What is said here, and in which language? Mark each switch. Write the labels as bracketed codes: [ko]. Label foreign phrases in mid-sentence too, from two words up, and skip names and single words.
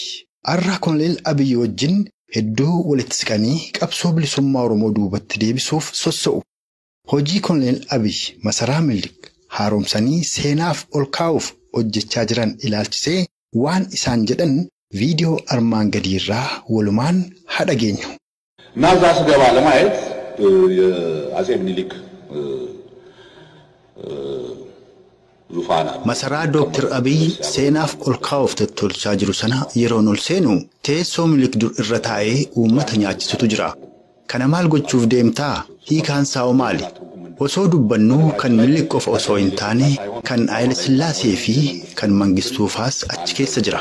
[om] Arra Koloneel Abiyyi wajjin hedduu walitti siqanii qabsoo bilisummaa Oromoo duubatti deebisuuf sossa'u. Hojii Koloneel Abiyyi masaraa Minilik haaromsanii seenaaf ol kaa'uuf hojjechaa jiran ilaalchisee waan isaan jedhan viidiyoo armaan gadiirraa walumaan haa dhageenyu. [am] ናዛ ስገባ ለማየት የአጼ ምኒልክ ዙፋና [om] Masaraa Dr. Abiyyi seenaaf ol kaa'uuf tottolchaa jiru sana yeroon ol seenu teessoo Minilik dur irra taa'ee uummata nyaachisutu jira. Kana maal gochuuf deemtaa? Hiikaan isaa maali? Osoo dubbannuu kan Minilik qofa osoo hin taane kan Haayile Sillaasee fi kan Mangistuufaas achi keessa jira.